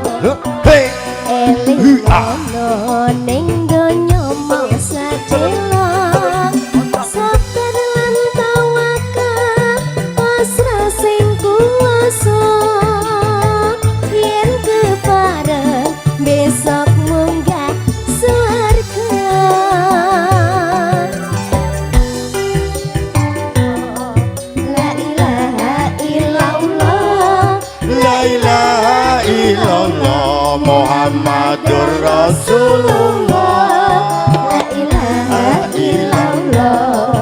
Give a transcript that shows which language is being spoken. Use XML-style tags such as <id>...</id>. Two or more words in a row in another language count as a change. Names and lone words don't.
<jv>eling ono ning donya mangsa delok sabar lan tawakal pasrah sing kuwasa yen kepareng besok munggah swarga.</jv> <ar>لا إله إلا الله, لا إله إلا الله محمد رسول الله. لا إله إلا الله,</ar>